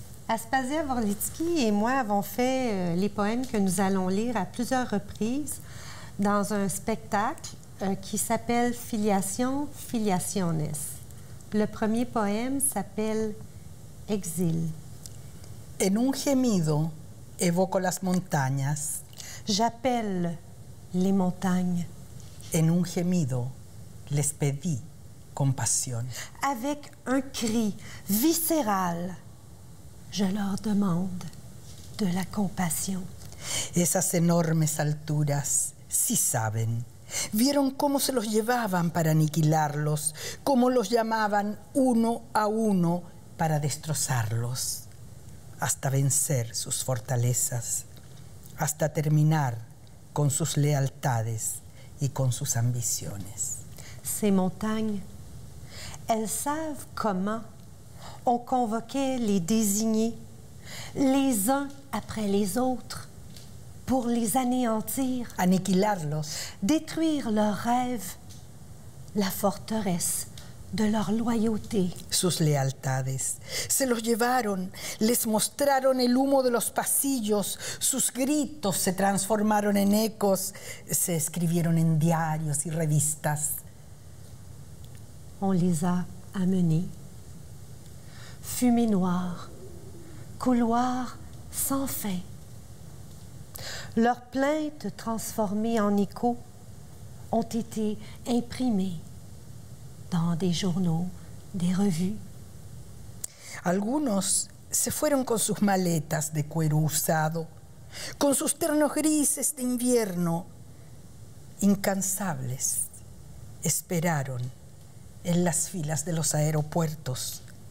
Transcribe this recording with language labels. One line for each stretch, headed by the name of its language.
French: Aspasia Worlitzky et moi avons fait les poèmes que nous allons lire à plusieurs reprises dans un spectacle qui s'appelle Filiation Filiationes. Le premier poème s'appelle Exil.
Spanish: En un gemido evoco las montañas.
French: J'appelle les montagnes.
Spanish: En un gemido les pedí compasión.
French: Avec un cri viscéral, je leur demande de la compassion.
Spanish: Esas enormes alturas, sí saben, vieron cómo se los llevaban para aniquilarlos, cómo los llamaban uno a uno para destrozarlos, hasta vencer sus fortalezas, hasta terminar con sus lealtades y con sus ambiciones.
French: Ces montagnes, elles savent comment on convoquait les désignés, les uns après les autres, pour les anéantir,
Spanish: aniquilarlos,
French: détruire leurs rêves, la forteresse de leur loyauté.
Spanish: Sus lealtades. Se los llevaron, les mostraron el humo de los pasillos, sus gritos se transformaron en ecos, se escribieron en diarios y revistas.
French: On les a amenés. Fumée noire, couloir sans fin. Leurs plaintes transformées en échos ont été imprimées dans des journaux, des revues.
Spanish: Algunos se fueron con sus maletas de cuero usado, con sus ternos grises de invierno, incansables, esperaron en las filas de los aeropuertos.